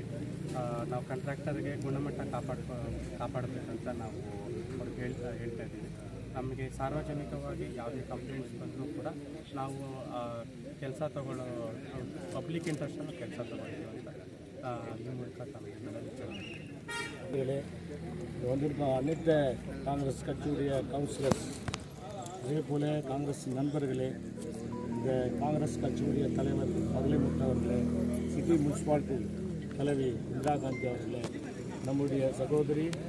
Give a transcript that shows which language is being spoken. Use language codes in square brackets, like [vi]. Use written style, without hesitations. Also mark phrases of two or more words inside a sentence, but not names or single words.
[kn] ನಾವು ಕಾಂಟ್ರಾಕ್ಟರ್ಗೆ ಗುಣಮಟ್ಟ ಕಾಪಾಡಬೇಕಂತ ನಾವು ಅವ್ರಿಗೆ ಹೇಳ್ತಾ ಇದ್ದೀವಿ. ನಮಗೆ ಸಾರ್ವಜನಿಕವಾಗಿ ಯಾವುದೇ ಕಂಪ್ಲೇಂಟ್ಸ್ ಬಂದರೂ ಕೂಡ ನಾವು ಕೆಲಸ ತಗೊಳ್ಳೋ [en] public interestನ್ನು [kn] ಕೆಲಸ ತಗೊಳ್ತೀವಿ ಅಂತ ಈ ಮೂಲಕ [ta] வந்திருக்க அனைத்து காங்கிரஸ் கட்சியுடைய கவுன்சிலர்ஸ், அதே போல காங்கிரஸ் நண்பர்களே, இந்த காங்கிரஸ் கட்சியுடைய தலைவர் அகிலமுத்து அவர்களே, சிட்டி முனிசிபாலிட்டி தலைவி இந்திரா காந்தி அவர்களே, நம்முடைய சகோதரி